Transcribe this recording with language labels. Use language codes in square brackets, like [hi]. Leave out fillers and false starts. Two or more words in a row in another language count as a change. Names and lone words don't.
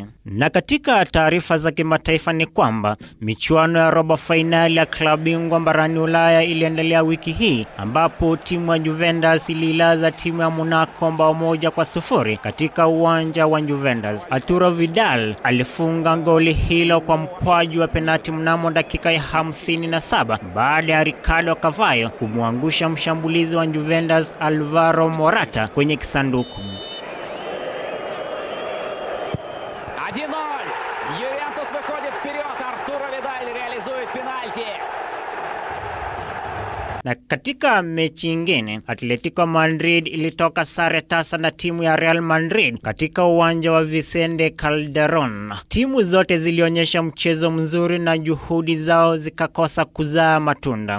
[sw] Na katika taarifa za kimataifa ni kwamba michuano ya robo finali ya klabu bingwa barani Ulaya iliendelea wiki hii, ambapo timu ya Juventus ililaza timu ya Monaco bao 1-0 katika uwanja wa Juventus. Arturo Vidal alifunga goli hilo kwa mkwaju wa penalti mnamo dakika ya 57 baada ya Ricardo Cavallo kumwangusha mshambulizi wa Juventus Alvaro Morata kwenye kisanduku. 1-0. [ru] Ювентус выходит вперед. Артуро Видаль реализует пенальти. [sw] Na katika mechi nyingine, Atletico Madrid ilitoka sare tasa na timu ya Real Madrid katika uwanja wa Vicente Calderon. Timu zote zilionyesha mchezo mzuri na juhudi zao zikakosa kuzaa matunda.